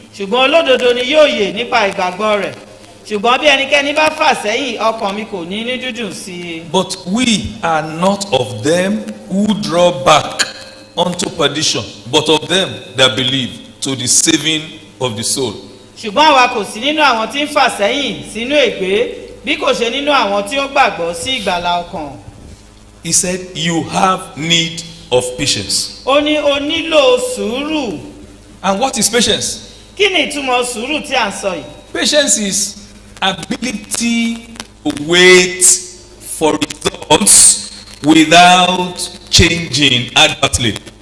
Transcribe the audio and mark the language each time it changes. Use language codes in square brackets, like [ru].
[yo] Ṣùgbọ́n olódodo ni yóò yè nípa ìgbàgbọ́ rẹ̀. Ṣùgbọ́n bí ẹnikẹ́ni bá fà sẹ́yìn, ọkàn mi kò ní dídùn sí i. [en] But we are not of them who draw back unto perdition, but of them that believe to the saving of the soul. [yo] Ṣùgbọ́n àwa kò sí nínú àwọn tí ń fà sẹ́yìn sínú ègbé, bí kò ṣe nínú àwọn tí ó gbàgbọ́ sí ìgbàlà ọkàn. [en] He said, you have need of patience. [yo] Ó ní o nílò sùúrù. [en] And what is patience? [yo] Kí ni ìtumọ̀ sùúrù tí à ń sọ yìí? [en] Patience is ability to wait for results without changing adversely.